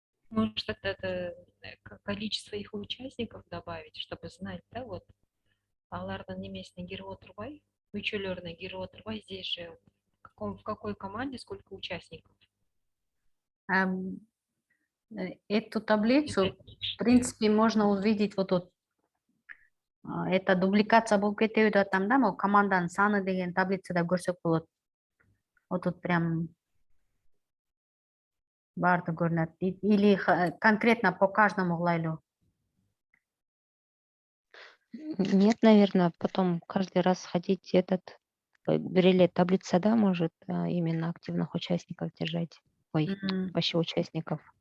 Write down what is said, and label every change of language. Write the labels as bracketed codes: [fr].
[ru] Может, это количество их участников добавить, чтобы знать, да, вот. [ky] Алардын немесіне кирип отурбай, мүчөлөрүнө кирип отурбай, [ru] здесь же в какой команде сколько участников. Эту таблицу, в принципе, можно увидеть вот тут. [ky] Это дубликация болуп кетеби деп атам да, могу команданын саны деген таблицада көрсөк болот. [ru] Вот тут прям [ky] барды көрүнөт. [ru] Или конкретно по каждому [ky] кылайлы. [ru] Нет, наверное, потом каждый раз ходить [ky] бир эле таблицада [ru] может именно активных участников держать. Ой, вообще участников.